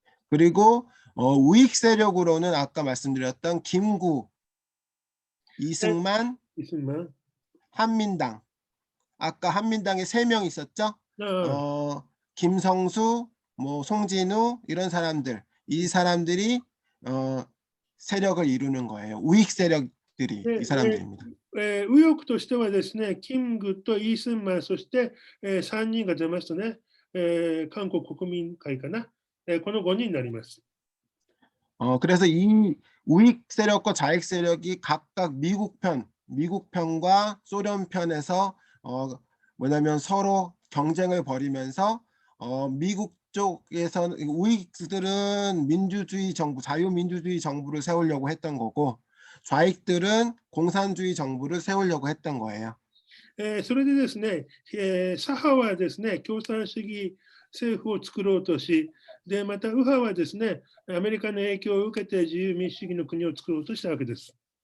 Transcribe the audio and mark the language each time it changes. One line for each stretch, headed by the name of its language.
Korean: 그리고 우익 세력으로는 아까 말씀드렸던 김구, 이승만, 한민당. 아까 한민당에 3명 있었죠? 김성수, 뭐 송진우 이런 사람들. 이 사람들이 세력을 이루는 거예요. 우익 세력들이 이 사람들입니다.
Japanese: 右翼としてはですね、キムグとイースンマン、そして、3人が出ましたね、韓国国民会かな、この5人になります。
Korean: 그래서 이 우익 세력과 좌익 세력이 각각 미국 편, 미국 편과 소련 편에서 뭐냐면 서로 경쟁을 벌이면서 미국 쪽에서는 우익들은 민주주의 정부, 자유민주주의 정부를 세우려고 했던 거고 좌익들은 공산주의 정부를 세우려고 했던 거예요.
Japanese: それでですね、左派はですね、共産主義政府を作ろうとし、でまた右派はですね、アメリカの影響を受けて自由民主主義の国を作ろうとしたわけです。